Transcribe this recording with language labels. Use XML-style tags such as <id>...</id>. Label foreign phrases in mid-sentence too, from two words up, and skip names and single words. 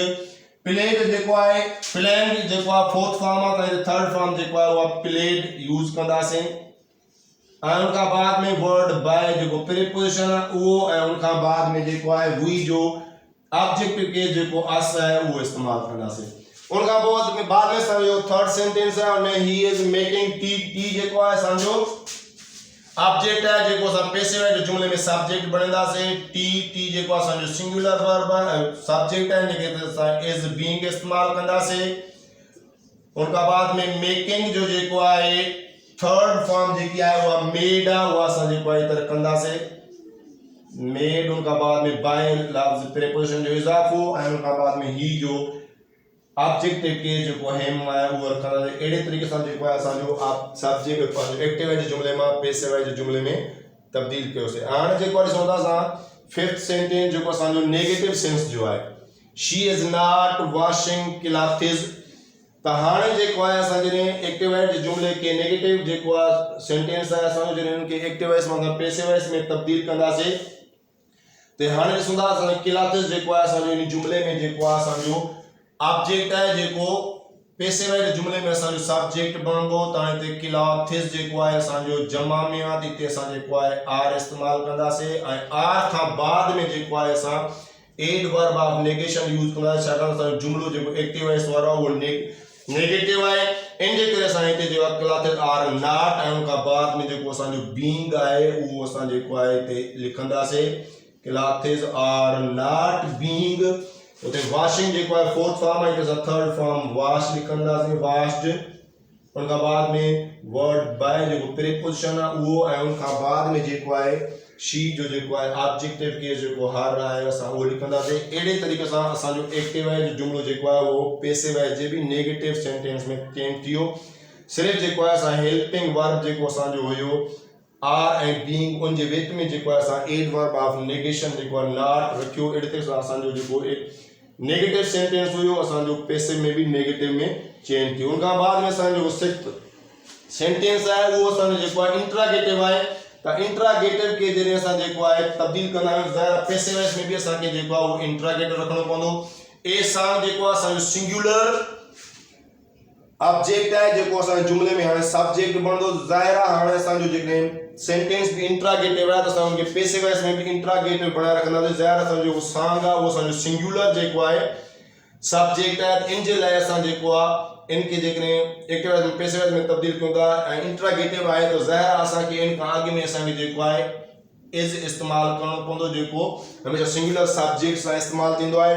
<sd>प्लेड जेको आहे प्लेइंग जेको आहे फोर्थ फॉर्म आहे त थर्ड फॉर्म जेको आहे उहा</sd> <en>played use</en> <sd>कंदासीं ऐं उनखां बाद में</sd> <en>word by</en> <sd>जेको प्रीपोजिशन आहे उहो ऐं उनखां बाद में जेको आहे वी जो</sd> <en>objective case</en> <sd>जेको अस आहे उहो इस्तेमालु कंदासीं। उनखां पोइ बाद में असांजो</sd> <en>third sentence</en> <sd>आहे उनमें</sd> <en>he is making tea.</en> <sd>टी जेको आहे असांजो ऑब्जेक्ट है जेको असां पेसिव जुमले में सब्जेक्ट बणाईंदासीं।</sd> <en>tea tea</en> <sd>जेको असांजो</sd> <en>singular verb</en> <sd>है सब्जेक्ट है जेके असां</sd> <en>is being</en> <sd>इस्तेमालु कंदासीं। उनका बाद में मेकिंग जो जेको आहे</sd> <en>third form</en> <sd>जेकी आहे उहा मेड आहे, उहा असां जेको आहे तरह कंदासीं मेड। उनका बाद में बाय लफ्ज प्रीपोजिशन जो इजाफो ऐं उनका बाद में ही जो ऑब्जेक्टिव के जो हेम आहे उहो रखंदासीं। अहिड़े तरीक़े सां जेको आहे असांजो सब्जेक्ट पंहिंजो एक्टिव जे जुमिले मां पैसिव जे जुमिले में तब्दील कयोसीं। हाणे जेको ॾिसूं था असां</sd> <en>fifth sentence</en> <sd>जेको असांजो</sd> <en>negative sense</en> <sd>जो आहे</sd> <en>she is not washing clothes.</en> <sd>त हाणे जेको आहे असां जॾहिं एक्टिव जे जुमिले खे नेगेटिव जेको आहे सेंटेंस आहे असांजो जॾहिं उनखे एक्टिव मां पैसिव में तब्दील कंदासीं त हाणे ॾिसूं था असां क्लॉथ्स जेको आहे असांजो इन जुमिले में जेको आहे असांजो ऑब्जेक्ट आहे जेको पैसिव जे जुमिले में असांजो सब्जेक्ट बनंदो। त हिते क्लॉथ्स जेको आहे असांजो जमा में आहे त हिते असां जेको आहे आर इस्तेमालु कंदासीं ऐं आर खां बाद में जेको आहे असां</sd> <en>ad verb of negation use</en> <sd>कंदासीं छाकाणि असांजो जुमिलो जेको एक्टिव वारो आहे उहो नेगेटिव आहे। इन जे करे असां हिते जेको आहे</sd> <en>clothes are not</en> <sd>ऐं उनखां बाद में जेको असांजो बीइंग आहे उहो असां जेको आहे हिते लिखंदासीं</sd> <en>clothes are not being.</en> <sd>उते वॉशिंग जेको आहे</sd> <en>fourth form</en> <sd>आहे हिते</sd> <en>third form wash</en> <sd>लिखंदासीं वॉश्ड। उनखां बाद में</sd> <en>word by</en> <sd>जेको प्रीपोजिशन आहे उहो ऐं उनखां बाद में जेको आहे शी जो जेको आहे ऑब्जेक्टिव के जेको हर आहे असां उहो लिखंदासीं। अहिड़े तरीक़े सां असांजो एक्टिव जो जुमिलो जेको आहे उहो पैसिव जे बि</sd> <en>negative sentence</en> <sd>में चेंज थी वियो। सिर्फ़ु जेको आहे असां</sd> <en>helping verb</en> <sd>जेको असांजो हुयो आर ऐं बीइंग उन जे विच में जेको आहे असां</sd> <en>ad verb of negation</en> <sd>जेको आहे नॉट रखियो। अहिड़े तरीक़े सां असांजो जेको</sd> <en>negative sentence</en> <sd>हुयो असांजो पैसिव में भी नेगेटिव में चेंज थियो। उनखां बाद में असांजो</sd> <en>sixth sentence</en> <sd>आहे उहो असांजो जेको आहे इंट्रागेटिव आहे। त इंट्रागेटिव के जरिए असां जेको आहे तब्दील कंदा आहियूं ज़ाहिर पैसिव में भी असांखे जेको आहे उहो इंट्रागेटिव रखणो पवंदो। ए सां जेको आहे असांजो</sd> <en>singular object</en> <sd>आहे जेको असांजे जुमिले में हाणे सब्जेक्ट बनंदो। ज़ाहिर आहे हाणे असांजो जेकॾहिं सेंटेंस भी इंट्रागेटिव आहे त असां उनखे पैसिव में भी इंट्रागेटिव बणाए रखंदासीं। ज़ाहिर असांजो जेको सांग आहे उहो असांजो सिंगुलर जेको आहे सब्जेक्ट आहे। इन जे लाइ असां जेको आहे इनके जेकॾहिं</sd> <en>active passive</en> <sd>में तब्दील कयूं था ऐं इंट्रागेटिव आहे त ज़ाहिर आहे असांखे इन खां अॻु में असांखे जेको आहे इज़ इस्तेमालु करणो पवंदो जेको हमेशह</sd> <en>singular subject</en> <sd>सां इस्तेमालु थींदो आहे।</sd>